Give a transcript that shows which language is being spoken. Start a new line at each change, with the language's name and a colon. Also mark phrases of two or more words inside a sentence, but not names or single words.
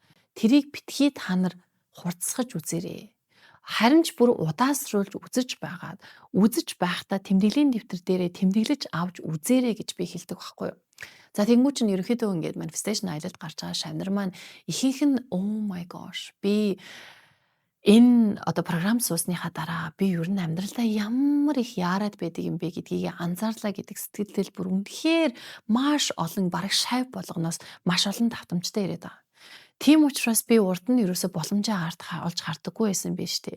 Mongolian: Тэрийг битгий та нар хурцсахаж үзээрэй. Харин ч бүр удаасруулж үзэж байхдаа тэмдэглэлийн дэвтэр дээрээ тэмдэглэж авч үзээрэй гэж би хэлдэг байхгүй юу? За тэнгуү чинь ерөнхийдөө ингээд manifestation аялалд гарч байгаа шавнар маань ихэнх нь
English: oh my gosh
Mongolian: би энэ програм суусныхаа дараа би ер нь амьдралдаа ямар их яарад байдаг юм бэ гэдгийг анзаарлаа гэдэг сэтгэлдэл бүр үнэхээр маш олон бараг шав болгоноос маш олон давтамжтай ирээд байгаа. Тийм учраас би урд нь ерөөсө боломжоо олж хардаггүй байсан биш үү?